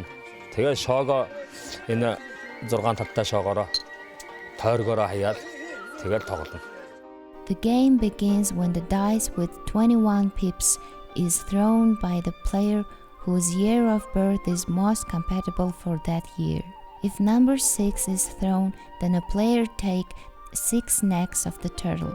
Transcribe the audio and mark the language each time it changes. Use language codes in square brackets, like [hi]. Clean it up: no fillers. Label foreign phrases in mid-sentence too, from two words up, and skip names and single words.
[mn] Тэгээ шоогоо энэ 6 талтай шоогоороо тойргоороо хаяад тэгээд тоглоно. [en] The game begins when the dice with 21 pips is thrown by the player whose year of birth is most compatible for that year. If number 6 is thrown, then a player takes 6 necks of the turtle.